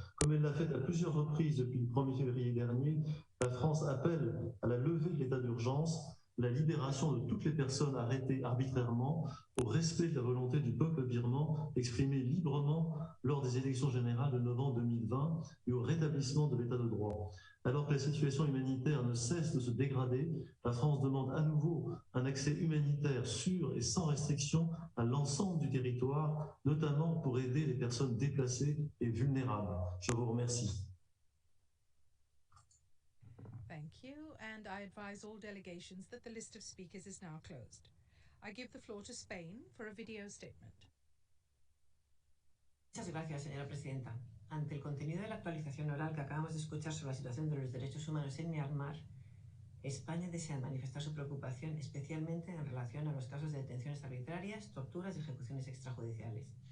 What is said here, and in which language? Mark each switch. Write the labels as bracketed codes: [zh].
[fr] Comme elle l'a fait à plusieurs reprises depuis le 1er février dernier, la France appelle à la levée de l'état d'urgence, la libération de toutes les personnes arrêtées arbitrairement, au respect de la volonté du peuple birman exprimée librement lors des élections générales de novembre 2020 et au rétablissement de l'état de droit. Alors que la situation humanitaire ne cesse de se dégrader, la France demande à nouveau un accès humanitaire sûr et sans restriction à l'ensemble du territoire, notamment pour aider les personnes déplacées et vulnérables. Je vous remercie. [en] Thank you, and I advise all delegations that the list of speakers is now closed. I give the floor to Spain for a video statement. [es] Muchas gracias, señora presidenta. Ante el contenido de la actualización oral que acabamos de escuchar sobre la situación de los derechos humanos en Myanmar, España desea manifestar su preocupación especialmente en relación a los casos de detenciones arbitrarias, torturas y ejecuciones extrajudiciales.